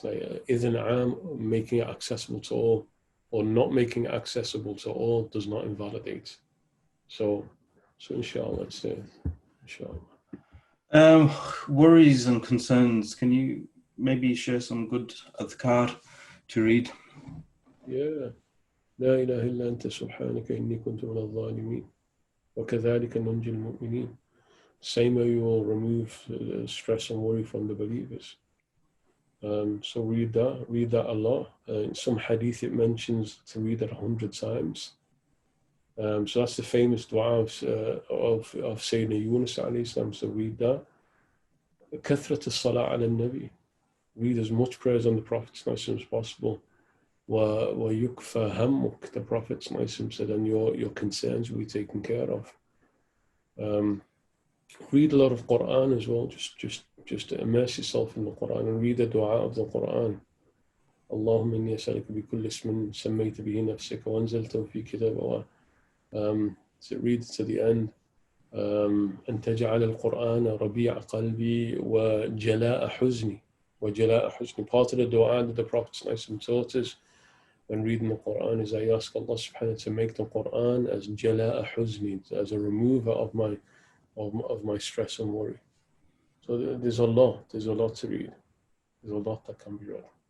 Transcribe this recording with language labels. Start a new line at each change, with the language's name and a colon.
English: Like, isn't making it accessible to all or not making it accessible to all does not invalidate. So inshallah, it's inshallah. Worries and concerns. Can you maybe share some good adhkar to read? Yeah.
Arabic: لا إله إلا أنت سبحانك إني كنت من الظالمين وكذلك ننجي المؤمنين.
English: Same way you will remove stress and worry from the believers. So read that a lot. In some hadith it mentions to read it 100 times. So that's the famous dua of Sayyidina Yunus alayhi salam. So read that.
Arabic: كثرة الصلاة على النبي.
English: Read as much prayers on the Prophet as possible.
Arabic: وَيُكْفَى هَمُّكَ,
English: the Prophet said, and your concerns will be taken care of. Read a lot of Quran as well. Just immerse yourself in the Quran and read the dua of the Quran.
Arabic: اللهم إني أسألك بكل اسم سميت به نفسك وأنزلته في كتابك.
English: So read to the end.
Arabic: أن تجعل القرآن ربيع قلبي وجلاء حزني.
English: Part of the dua that the Prophet taught us when reading the Quran is I ask Allah subhanahu wa ta'ala to make the Quran as jala'a huzni, as a remover of my stress and worry. So there's a lot to read. There's a lot that can be read.